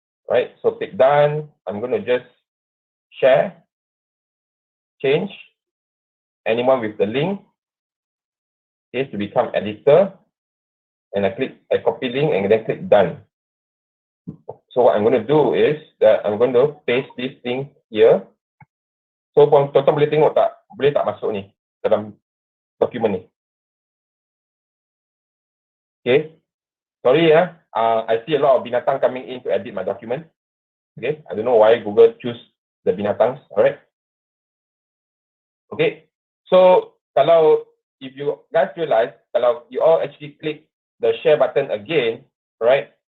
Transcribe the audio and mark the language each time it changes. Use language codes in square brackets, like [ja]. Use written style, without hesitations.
[en] Right, so click done. I'm going to just share, change anyone with the link, okay, to become editor, and I copy link and then click done. So what I'm going to do is that I'm going to paste this link here. [ms] So tuan-tuan boleh tengok tak, boleh tak masuk ni dalam dokumen ni? [en] Okay, sorry ya. I see a lot of [ms] binatang [en] coming in to edit my document. Okay, I don't know why Google choose the [ms] binatangs. [en] Alright. Okay, so [ms] kalau [en] if you guys realize, kalau you all actually click the share button again, right?